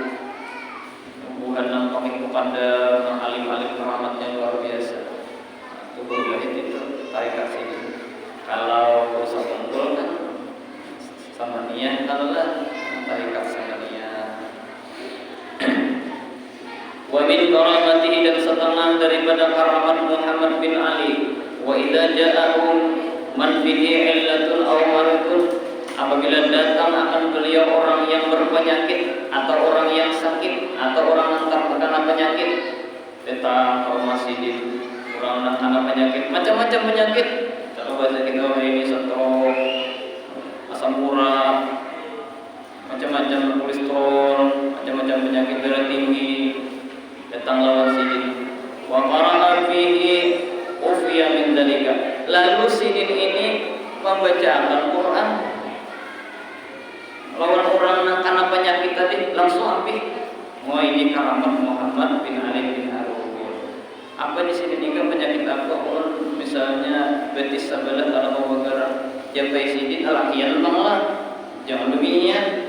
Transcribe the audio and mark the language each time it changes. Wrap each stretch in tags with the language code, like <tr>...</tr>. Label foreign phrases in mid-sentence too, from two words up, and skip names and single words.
<id>Bukan nampak kepada alim-alim keramatnya luar biasa.</id> <bjn>Itu Guru Bakir itu tarikat sidin.</bjn> <id>Kalau Bursa Kumpul kan Samaniyah adalah tarikat Samaniyah.</id> <ar>ومن كرامته</ar> <id>dan setengah daripada karamat Muhammad bin Ali.</id> <ar>وإذا جاءهم من به علة أو مرض,</ar> <id>apabila datang akan beliau orang yang berpenyakit atau orang yang sakit atau orang yang terkena penyakit, tentang informasi di orang yang terkena penyakit, macam-macam penyakit. Kalau bahasa kita ini stroke,</id> <bjn>asam urat, macam-macam kolesterol, macam-macam penyakit darah tinggi, datang lawan sidin.</bjn> <ar>وقرأ فيه عوفي من ذلك.</ar> <bjn>Lalu sidin ini membacakan Quran lawan orang yang karena penyakit tadi langsung ambil.</bjn> <id>Wah, ini karamat Muhammad bin Ali bin Harun.</id> <bjn>Apa di sini juga penyakit apa? Misalnya betis sebelah kalau mau bergerak, jabai sidin alakian lah, jangan lebihnya.</bjn>